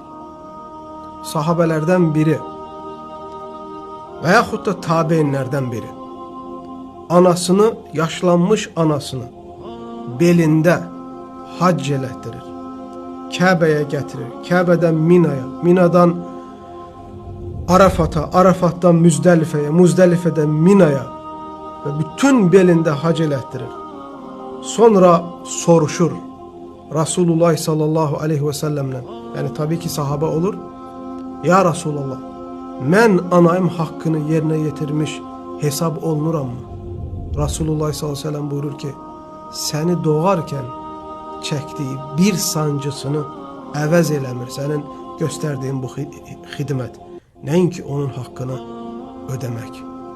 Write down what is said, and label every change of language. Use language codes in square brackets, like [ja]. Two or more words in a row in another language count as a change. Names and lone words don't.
[az] Sahabelerden biri və yaxud da tabeinlərdən biri anasını, yaşlanmış anasını belində hac elətdirir. Kəbəyə gətirir, Kəbədən Minaya, Minadan Arafat'a, Arafat'tan Müzdəlifəyə, Müzdəlifədən Minaya və bütün belində hac elətdirir. Sonra soruşur Resulullah [ar] صلى الله عليه وسلم, [tr] yani tabii ki sahabe olur. [az] Ya Resulullah, mən anayım [tr] hakkını yerine getirmiş [az] hesab olunuram mı? Resulullah [ar] صلى الله عليه وسلم [az] buyurur ki, [tr] seni doğarken çektiği bir sancısını [az] əvəz eləmir sənin gösterdiğin bu xidmət. Nəinki onun [tr] hakkını ödemek.